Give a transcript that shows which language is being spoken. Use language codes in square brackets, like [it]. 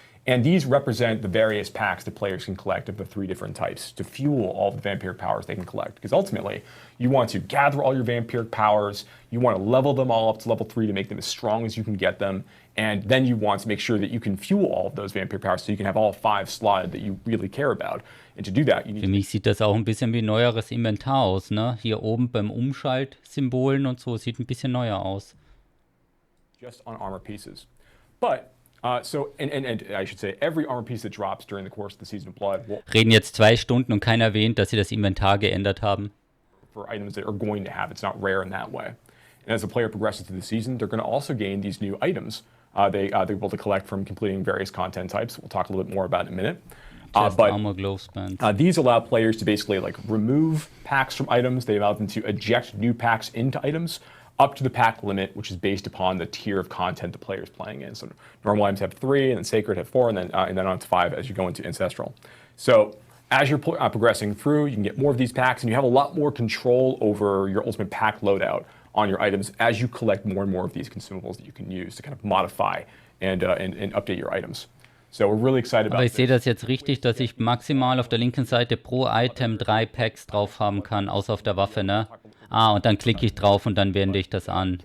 [en] And these represent the various packs that players can collect of the 3 different types to fuel all the vampiric powers they can collect. Because ultimately, you want to gather all your vampiric powers, you want to level them all up to level 3 to make them as strong as you can get them, and then you want to make sure that you can fuel all of those vampiric powers so you can have all 5 slotted that you really care about. And to do that, you need [de] Für mich sieht das auch ein bisschen wie neueres Inventar aus, ne? Hier oben beim Umschaltsymbolen und so, sieht ein bisschen neuer aus. [en] just on armor pieces. But and I should say, every armor piece that drops during the course of the Season of Blood will [de] Reden jetzt 2 Stunden und keiner erwähnt, dass sie das Inventar geändert haben. [en] for items that are going to have. It's not rare in that way. And as the player progresses through the season, they're going to also gain these new items they're able to collect from completing various content types. We'll talk a little bit more about in a minute. Chest, But Armor, Gloves, Bands. these allow players to basically remove packs from items. They allow them to eject new packs into items up to the pack limit, which is based upon the tier of content the player is playing in. So normal items have 3, and then sacred have 4, and then on to 5 as you go into ancestral. So as you're progressing through, you can get more of these packs, and you have a lot more control over your ultimate pack loadout on your items as you collect more and more of these consumables that you can use to kind of modify and update your items. So we're really excited about [de] Aber ich sehe [en] this. [de] das jetzt richtig, dass ich maximal auf der linken Seite pro Item 3 Packs drauf haben kann, außer auf der Waffe, ne? Und dann klicke ich drauf und dann wende ich das an.